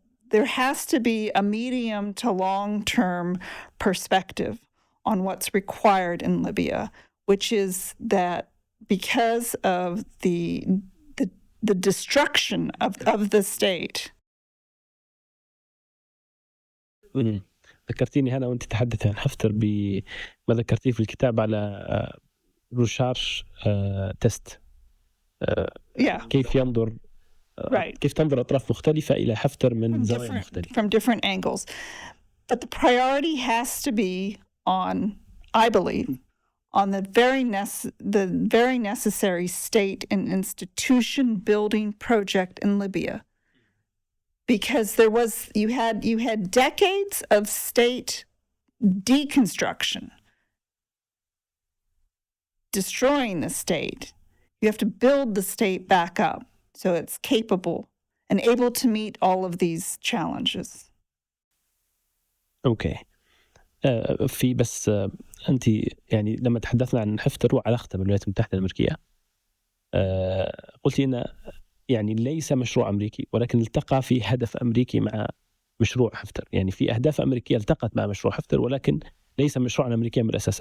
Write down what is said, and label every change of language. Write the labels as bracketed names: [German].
[English] There has to be a medium to long-term perspective on what's required in Libya, which is that because of the destruction of the state. [Arabic] ذكرتيني هنا وانت تحدث عن حفتر بما ذكرتيه في الكتاب على رشاش تست. كيف ينظر كيف تنظر أطراف مختلفة إلى حفتر من زاوية مختلفة. [English] From different angles. But the priority has to be on, I believe, on the very necessary state and institution building project in Libya. Because you had decades of state deconstruction, destroying the state. You have to build the state back up so it's capable and able to meet all of these challenges. [Arabic] أوكي. في بس أنت يعني لما تحدثنا عن حفتر وعلاقته بالولايات المتحدة الأمريكية قلتي إن يعني ليس مشروع أمريكي ولكن التقى في هدف أمريكي مع مشروع حفتر. يعني في أهداف أمريكية التقت مع مشروع حفتر ولكن ليس مشروعا أمريكيا من الأساس.